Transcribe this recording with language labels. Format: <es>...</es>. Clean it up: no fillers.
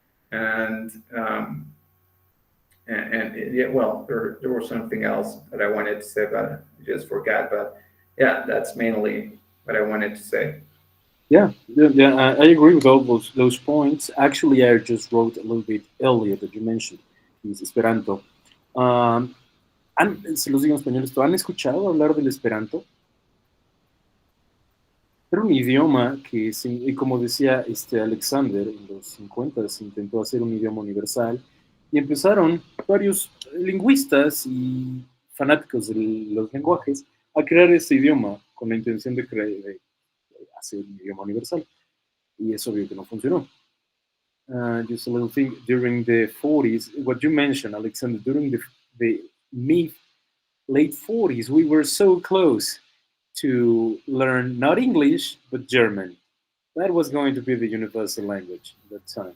<en>And yeah, well, there was something else that I wanted to say, but I just forgot. But yeah, that's mainly what I wanted to say. Yeah, I agree with all those points. Actually, I just wrote a little bit earlier that you mentioned, is Esperanto.</en> <es>Um, se los digo en español, ¿esto han escuchado hablar del Esperanto? Era un idioma que, y como decía Alexander, en los 50 se intentó hacer un idioma universal y empezaron varios lingüistas y fanáticos de los lenguajes a crear este idioma con la intención de hacer un idioma universal. Y es obvio que no funcionó.</es> <en>Just a little thing, during the 40s, what you mentioned, Alexander, during the mid late 40s, we were so close to learn not English, but German. That was going to be the universal language at that time.</en>